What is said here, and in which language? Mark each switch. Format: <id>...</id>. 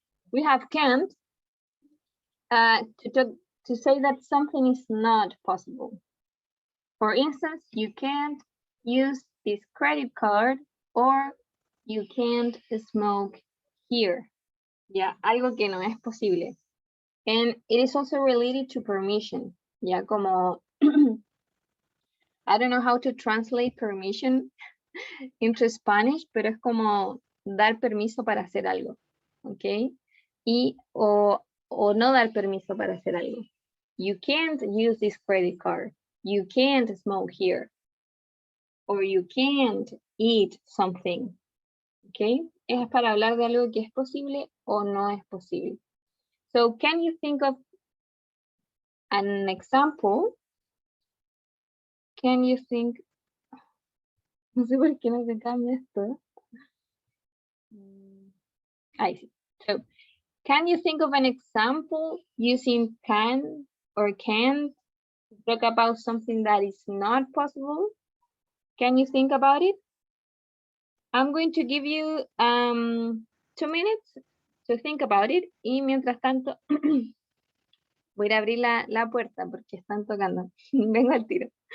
<en>We have can't to say that something is not possible. For instance, you can't use this credit card or you can't smoke here.</en> <es>Ya, algo que no es posible.</es> <en>And it is also related to permission.</en> <es>Ya, como,</es> <en>I don't know how to translate permission into Spanish,</en> <es>pero es como dar permiso para hacer algo. ¿Ok? Y, o no dar permiso para hacer algo.</es> <en>You can't use this credit card. You can't smoke here. Or you can't eat something.</en> <es>¿Ok? Es para hablar de algo que es posible o no es posible.</es> <en>So can you think of an example? Can you think</en> <es>No sé por qué no se cambia esto.</es> <en>I see. So, can you think of an example using can or can't to talk about something that is not possible? Can you think about it? I'm going to give you 2 minutes to think about it.</en> <es>Y mientras tanto, voy a ir a abrir la puerta porque están tocando. Vengo al tiro.</es>